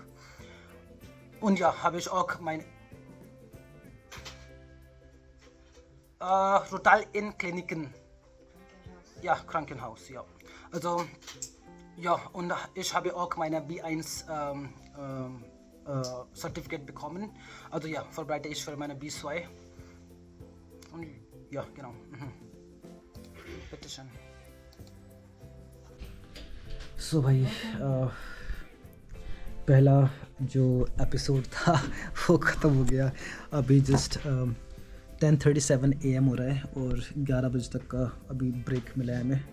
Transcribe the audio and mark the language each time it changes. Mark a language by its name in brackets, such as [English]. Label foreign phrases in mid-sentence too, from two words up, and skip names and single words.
[German] Und ja, habe ich auch mein Rutal in Kliniken, ja, Krankenhaus, ja. Also ja, und ich habe auch meine B1 Certificate bekommen. Also ja, vorbereite ich für meine B2. Und ja, genau. [Hindi] सो भाई पहला जो एपिसोड था वो ख़त्म हो गया। अभी जस्ट 10:37 AM हो रहा है और 11 बजे तक का अभी ब्रेक मिला है हमें।